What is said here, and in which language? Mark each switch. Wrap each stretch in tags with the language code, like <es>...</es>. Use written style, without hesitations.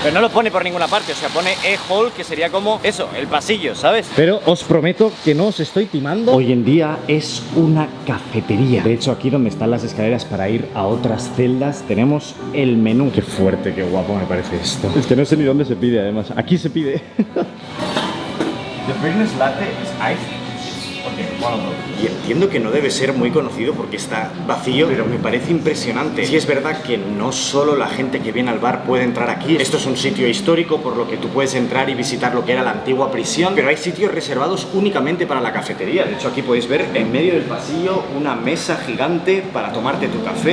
<es>Pero no lo pone por ninguna parte, o sea, pone E-Hall, que sería como eso, el pasillo, ¿sabes? Pero os prometo que no os estoy timando. Hoy en día es una cafetería. De hecho, aquí donde están las escaleras para ir a otras celdas, tenemos el menú. Qué fuerte, qué guapo me parece esto. Es que no sé ni dónde se pide, además. Aquí se pide.</es> <en>The Brightness Latte is iced.</en> <es>Y entiendo que no debe ser muy conocido porque está vacío, pero me parece impresionante. Sí, es verdad que no solo la gente que viene al bar puede entrar aquí. Esto es un sitio histórico, por lo que tú puedes entrar y visitar lo que era la antigua prisión, pero hay sitios reservados únicamente para la cafetería. De hecho, aquí podéis ver en medio del pasillo una mesa gigante para tomarte tu café.</es>